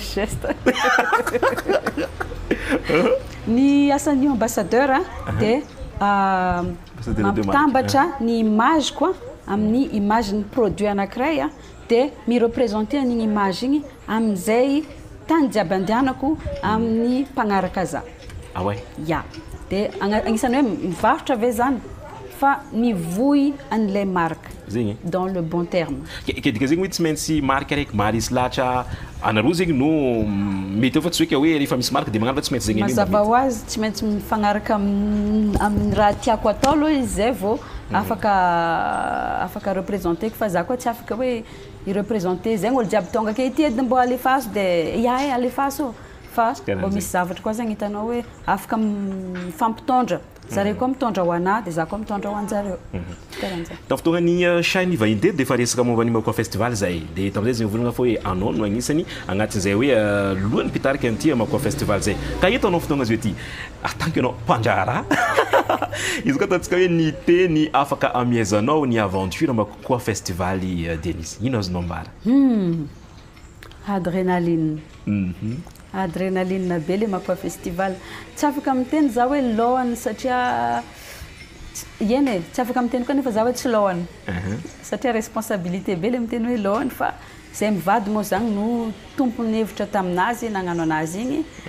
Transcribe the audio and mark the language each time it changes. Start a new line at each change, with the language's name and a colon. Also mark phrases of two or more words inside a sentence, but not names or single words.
Malagasy: geste ny asan'io ambassadeur dia mampitambatra ny image koa amin'ny image ny produit anankiray dia mireprésenter an'igny image igny amin'izay tany jiaby andehanako amin'ny mpagnaraka za. Ya dia agnisan'ny hoe mivarotra ve zany fa mivohy an'ilay marque zegny
French: dans le bon terme.
Malagasy: Kedika zegny hoe tsy maintsy marque araiky marisy lahatra anareo zegny no mety fa tsy hoe rehefa misy marque dia magnano fa tsy maintsy zegny mazava ho azy tsy maintsy mifagnaraka amin'ny raha tiako atao aloha izy zay vao afaka représenteko fa za koa tsy afaka hoe ireprésenter zegny olo jiaby tonga ake ity edy mbo alefaso dia alefaso fa mbo misy zavatra koa zegny hitanao hoe afaka mifampitondra zareo koa mitondra ho anahy dia za koa mitondra ho anjareo. Tamin'ny fotoanany Shiny vahiny dia efa resaka momba ny Makoa festival zay dia tamin'izay zay volagna fa hoe anao no agnisany agnatin'izay hoe lohany mpitarika an'ity Makoa festival zay ka eto anao fotoagna zay ty
French: tant que
Malagasy: anao mpandraharaha izy koa ataontsika hoe ny teny afaka amiezanao ny aventure Makoa festival Denis ino azonao mbara? Adrénaline be le Makoa festival tsy afaka miteny za hoe lohany satria eny tsy afaka miteny koa nefa za hoe tsy lohany satria responsabilité be le miteny hoe lohany fa zay mivady moa zany no tompony hevitra taminazy nagnano anazy igny